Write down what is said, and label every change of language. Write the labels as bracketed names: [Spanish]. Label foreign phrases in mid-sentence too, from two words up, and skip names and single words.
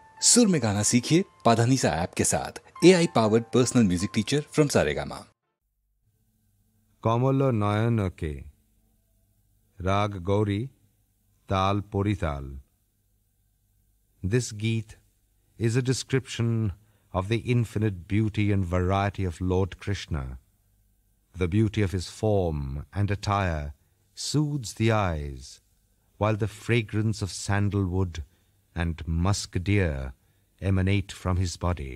[Hindi] सुर में गाना सीखिए पाधानीसा ऐप के साथ। [English] AI powered personal music teacher from Saregama. [Hindi] कमल नयन के राग गौरी ताल पोरिताल. [English] This Geet is a description of the infinite beauty and variety of Lord Krishna. The beauty of his form and attire soothes the eyes, while the fragrance of sandalwood and musk deer emanate from his body.